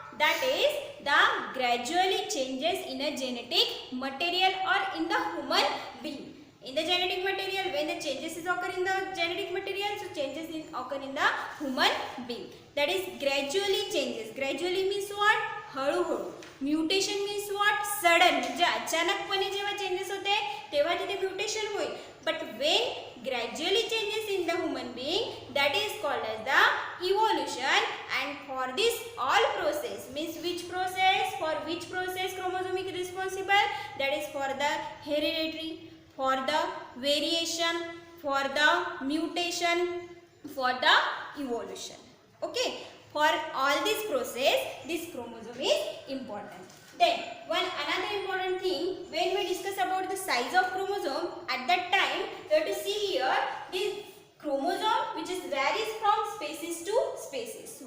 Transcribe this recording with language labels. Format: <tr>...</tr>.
<en>That is the gradually changes in a genetic material or in the human being. In the genetic material, when the changes is occur in the genetic material, so changes occur in the human being. That is gradually changes. Gradually means what?</en> <mr>हळूहळू.</mr> <en>Mutation means what? Sudden.</en> <mr>म्हणजे अचानकपणे जेव्हा changes होते तेव्हा तिथे mutation होईल.</mr> <en>But when gradually changes in the human being, that is called as the evolution. And for this all process, means which process, for which process chromosomic responsible, that is for the hereditary, for the variation, for the mutation, for the evolution. Okay, for all this process, this chromosome is important. Then another important thing, when we discuss about the size of chromosome, at that time you have to see here this chromosome which is varies from species to species.</en>